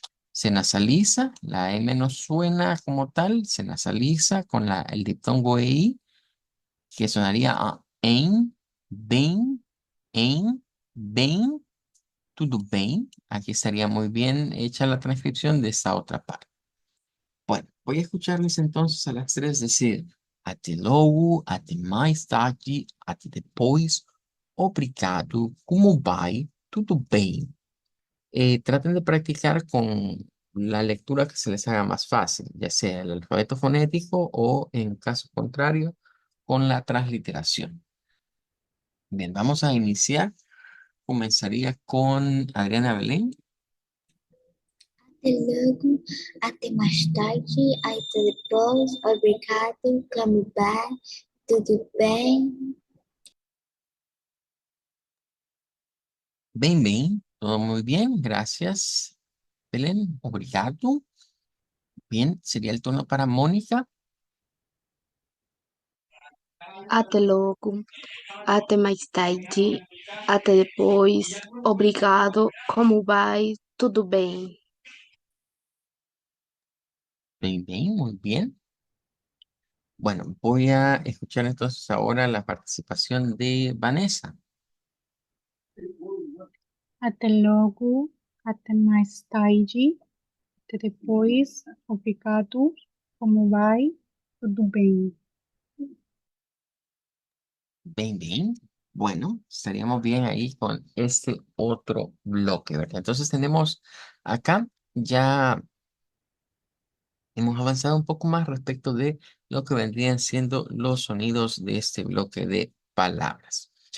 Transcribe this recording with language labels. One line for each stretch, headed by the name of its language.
Spanish: Se nasaliza, la M no suena como tal, se nasaliza con el diptongo EI, que sonaría a bem, en, bem,
Portuguese: tudo bem.
Spanish: Aquí estaría muy bien hecha la transcripción de esta otra parte. Bueno, voy a escucharles entonces a las tres decir
Portuguese: até logo, até mais tarde, até depois, obrigado, como vai, tudo bem.
Spanish: Traten de practicar con la lectura que se les haga más fácil, ya sea el alfabeto fonético o, en caso contrario, con la transliteración. Bien, vamos a iniciar. Comenzaría con Adriana Belén.
Portuguese: Até logo, até mais tarde, até depois, obrigado, como vai, tudo bem?
Spanish: Bien, bien, todo muy bien, gracias. Belén, obrigado. Bien, sería el turno para Mónica.
Portuguese: Até logo, até mais tarde, até depois, obrigado, como vai, tudo bem?
Spanish: Bien, bien, muy bien. Bueno, voy a escuchar entonces ahora la participación de Vanessa.
Portuguese: Até logo, até mais tarde, até depois, obrigado, como vai? Tudo bem?
Spanish: Bien, bien. Bueno, estaríamos bien ahí con este otro bloque, ¿verdad? Entonces tenemos acá ya hemos avanzado un poco más respecto de lo que vendrían siendo los sonidos de este bloque de palabras.